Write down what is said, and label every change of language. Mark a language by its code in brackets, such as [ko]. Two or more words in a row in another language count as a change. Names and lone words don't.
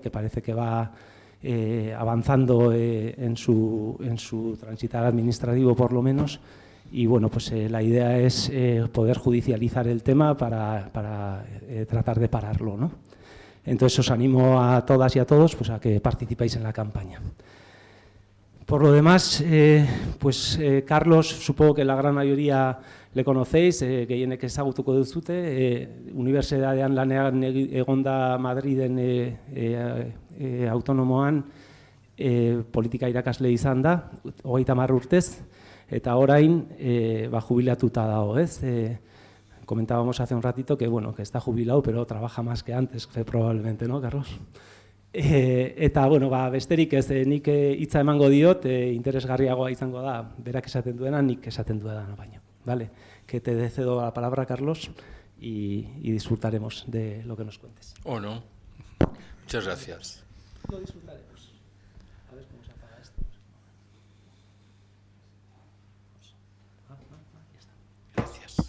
[es] Que parece que va avanzando en su transitar administrativo por lo menos, y la idea es poder judicializar el tema para tratar de pararlo, ¿no? Entonces os animo a todas y a todos a que participéis en la campaña. Por lo demás, Carlos, supongo que la gran mayoría le conocéis, [eu] gehienek ezagutuko duzute, unibertsitatean lanean egonda Madriden autonomoan politika irakasle izan da, 30 urtez, eta orain jubilatuta dago, ez? [es] Comentábamos hace un ratito que está jubilado, pero trabaja más que antes, probablemente, ¿no, Carlos? [eu] Eta, besterik ez, nik hitza emango diot, interesgarriagoa izango da, berak esaten duena, nik esaten duena baino. [es] Vale, que te cedo la palabra, Carlos, y disfrutaremos de lo que nos cuentes. ¿O no? Muchas gracias. Lo disfrutaremos. A ver cómo se apaga esto. Gracias.